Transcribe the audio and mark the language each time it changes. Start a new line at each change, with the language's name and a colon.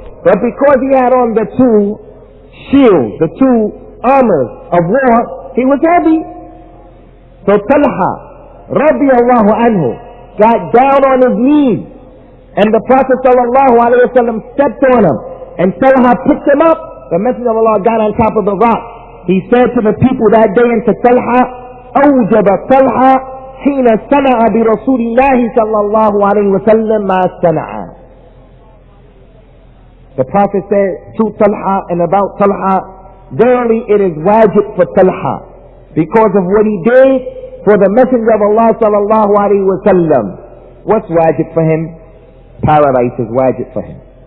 English: But because he had on the 2 shields, the 2 armors of war, he was heavy. So Talha, radiyallahu anhu, got down on his knees, and the Prophet sallallahu alaihi wasallam stepped on him, and Talha picked him up. The Messenger of Allah got on top of the rock. He said to the people that day and to Talha,
Arabic: أوجب طلحة حين سمع برسول الله صلى الله عليه وسلم ما سمع.
English: The Prophet said to Talha and about Talha, verily it is wajib for Talha because of what he did for the Messenger of Allah sallallahu alaihi wasallam. What's wajib for him? Paradise is wajib for him.